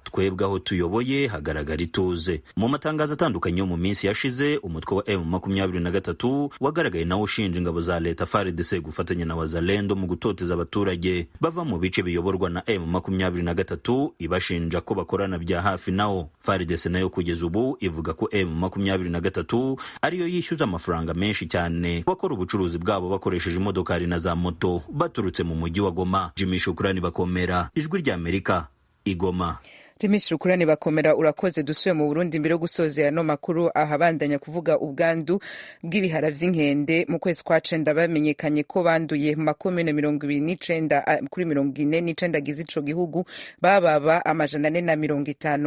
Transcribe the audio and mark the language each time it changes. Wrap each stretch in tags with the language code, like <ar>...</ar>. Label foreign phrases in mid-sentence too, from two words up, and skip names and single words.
<rw>Twebwe aho tuyoboye hagaragara ituze. Mu matangazo atandukanye yo mu minsi yashize, umutwe wa M23 wagaragaye nawo ushinja ingabo za leta FARDC gufatanya na Wazalendo mu gutoteza abaturage bava mu bice biyoborwa na M23, ibashinja ko bakorana bya hafi nawo. FARDC nayo kugeza ubu ivuga ko M23 ariyo yishyuza amafaranga menshi cyane bakora ubucuruzi bwabo bakoresheje imodokari na za moto baturutse mu mujyi wa Goma. Jimmy Shukrani Bakomera, Ijwi rya Amerika, Igoma. Jimmy Shukrani Bakomera, urakoze.</rw> <rn>Dusuye mu Burundi mbere yo gusozera no makuru ahabandanya kuvuga ubwandu bw'ibihara vy'inkende. Mu kwezi kwa 9 bamenyekanye ko banduye mu makomune 29 kuri 49 agize ico gihugu, bababa 450.</rn>